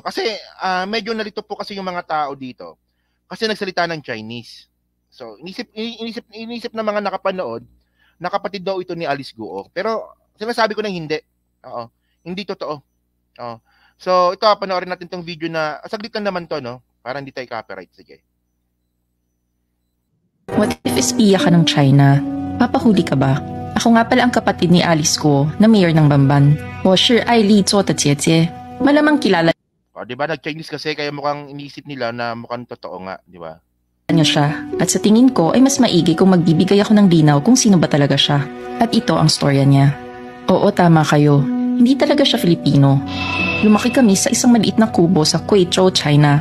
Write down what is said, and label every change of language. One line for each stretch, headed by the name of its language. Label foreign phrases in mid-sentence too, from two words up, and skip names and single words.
Filipino: Kasi medyo nalito po kasi yung mga tao dito. Kasi nagsalita ng Chinese. So inisip ng mga nakapanood na kapatid daw ito ni Alice Guo. Pero sinasabi ko na hindi. Oo. Hindi totoo. Oo. So ito, panoorin natin tong video na saglit lang naman to, no? Para hindi tayo copyright. Sige.
English: What if
Filipino: espiya ka ng China? Papahuli ka ba? Ako nga pala ang kapatid ni Alice ko na mayor ng Bamban.
Chinese: 我是爱丽做的姐姐.
Filipino: Malamang kilala Di ba nag-Chinese kasi kaya mukhang iniisip nila na mukhang totoo nga, di ba? niya siya. At sa tingin ko ay mas maigi kung magbibigay ako ng linaw kung sino ba talaga siya. At ito ang storya niya. Oo, tama kayo. Hindi talaga siya Filipino. Lumaki kami sa isang maliit na kubo sa Guizhou, China.